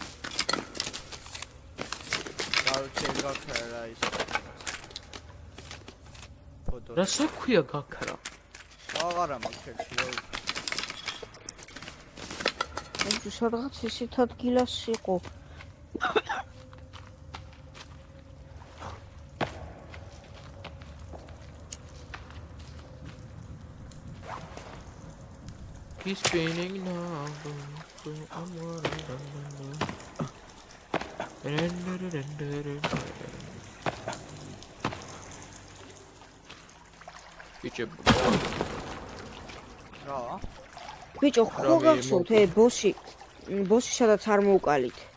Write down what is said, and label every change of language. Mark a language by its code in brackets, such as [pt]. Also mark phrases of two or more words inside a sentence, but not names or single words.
[ka] დავჭერ გაქრა ის. ფოტო. რასა ქვია გაქრა? აღარა მაქვს ერთი რა. ეს სადღაც ისეთ ადგილას იყო. [en] He's spinning now. So I'm [ka] რა? ბიჭო, ხო გახსოვთ ბოსი სადაც არ მოუკალით.